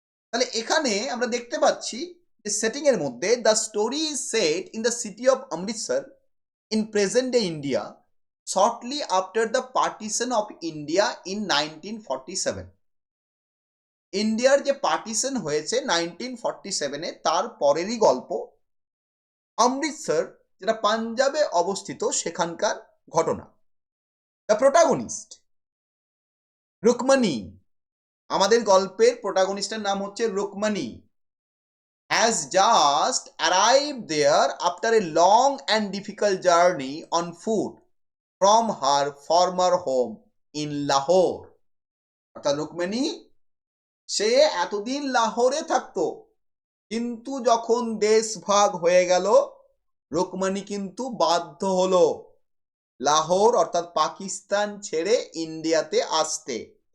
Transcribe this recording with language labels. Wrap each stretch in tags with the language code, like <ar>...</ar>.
<bn>তাহলে এখানে আমরা দেখতে পাচ্ছি যে সেটিং এর মধ্যে</bn> <en>The story is set in the city of Amritsar in present day India shortly after the partition of India in 1947।</en> <bn>ইন্ডিয়ার যে পার্টিশন হয়েছে 1947-এ, তার পরেরই গল্প। অমৃতসর যেটা পাঞ্জাবে অবস্থিত, সেখানকার ঘটনা।</bn> <en>the protagonist Rukmani,</en> <bn>আমাদের গল্পের প্রোটাগনিস্টের নাম হচ্ছে Rukmani,</bn> <en>has just arrived there after a long and difficult journey on foot from her former home in Lahore।</en> <bn>অর্থাৎ রুকমণি সে এতদিন লাহোরে থাকতো, কিন্তু যখন দেশ ভাগ হয়ে গেল, রুকমণি কিন্তু বাধ্য হলো লাহোর অর্থাৎ পাকিস্তান ছেড়ে ইন্ডিয়াতে আসতে।</bn>